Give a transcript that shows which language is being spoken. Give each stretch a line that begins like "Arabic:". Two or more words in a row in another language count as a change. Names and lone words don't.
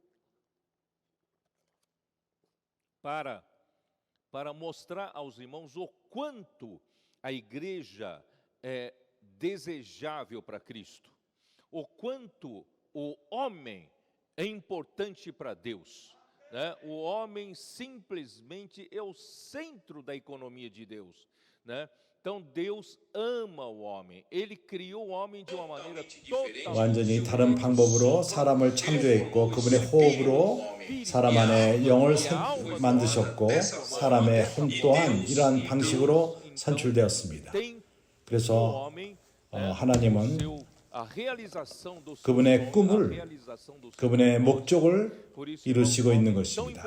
Portuguese: para mostrar aos irmãos o quanto a igreja é desejável para Cristo, o quanto o homem é importante para Deus. O homem simplesmente é o centro da economia de Deus. Então Deus ama o homem. Ele criou o homem de uma maneira totalmente
Korean: 완전히 다른 방법으로 사람을 창조했고 그분의 호흡으로 사람 안에 영을 만드셨고 사람의 혼 또한 이러한 방식으로 선출되었습니다. 그래서 하나님은 그분의 꿈을, 그분의 목적을 이루시고 있는 것입니다.